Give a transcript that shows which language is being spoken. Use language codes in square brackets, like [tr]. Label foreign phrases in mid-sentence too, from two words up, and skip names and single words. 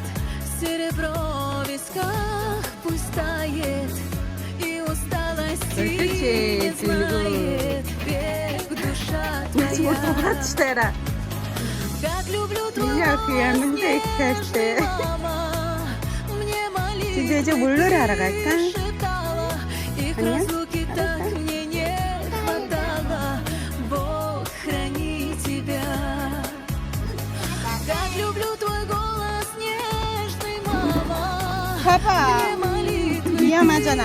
[ru] Серебро в висках пусть тает. И усталости не знает. Век душа твоя. Как люблю твой голос, мама. Мне молитвы [ko] 진짜 이제 뭘 노래하러 갈까? [ru] шептала. Их [ko] 아니야? [ru] разлуки так мне не хватало. Бог храни тебя. Как люблю твой голос нежный, мама. [ko] 봐봐. [ru] Мне молитвы [ko] 위험하잖아.